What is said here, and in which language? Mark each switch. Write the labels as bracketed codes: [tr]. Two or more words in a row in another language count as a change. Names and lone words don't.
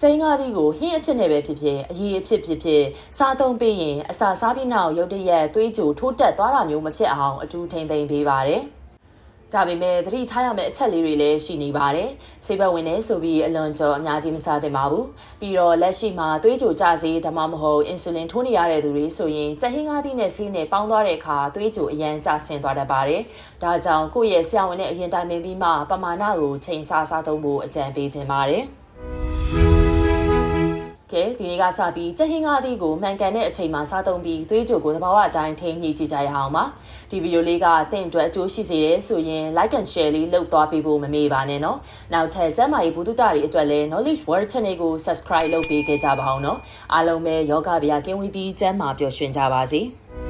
[my] င်းကားသီးကိုဟင်းအဖြစ်နဲ့ပဲဖြစ်ဖြစ်အရည်အဖြစ်ဖြစ်ဖြစ်စားသုံးပေးရင်အစာစားပြီးနောက်ရုတ်တရက်သွေးကြိုထိုးတက်သွားတာမျိုးမဖြစ်အောင်အထူးထိန်းသိမ်းပေးပါတယ်ဒါပေမဲ့သတိထားရမယ့်အချက်လေးတွေလည်းရှိနေပါတယ်။ဆေးဘက်ဝင်နေဆိုပြီးအလွန်ကြော်အများကြီးမစားသင့်ပါဘူး။ပြီးတော့လက်ရှိမှာသွေးကြိုကျစေဒါမှမဟုတ်အင်ဆူလင်ထိုးနေရတဲ့သူတွေဆိုရင်ကြက်ဟင်းကားသီးနဲ့ဆေးနဲ့ပေါင်းသွားတဲ့အခါသွေးကြိုအရန်ကျဆင်းသွားတတ်ပါတယ်။ဒါကြောင့်ကိုယ့်ရဲ့ဆရာဝန်နဲ့အရင်တိုင်ပင်ပြီးမှပမာဏကိုချိန်ဆစားသုံးဖို့အကြံပေးခြင်းပါတယ်။ ကဲဒီနေ့ကစပြီးကြက်ဟင်းကားသီးကိုမှန်ကန်တဲ့အချိန်မှာစားသုံးပြီးသွေးကြိုကိုသဘာဝအတိုင်းထိန်းညှိကြည့်ကြရအောင်ပါဒီဗီဒီယိုလေးကသင်အတွက်အကျိုးရှိစေတယ်ဆိုရင် [en] like and share [my] လေးလုပ်သွားပေးဖို့မမေ့ပါနဲ့နော်နောက်ထပ်ကျန်းမာရေးဗဟုသုတတွေအတွက်လည်း knowledge world channel ကို subscribe လုပ်ပေးခဲ့ကြပါအောင်နော်အားလုံးပဲယောဂဗျာကင်းဝေးပြီးကျန်းမာပျော်ရွှင်ကြပါစေ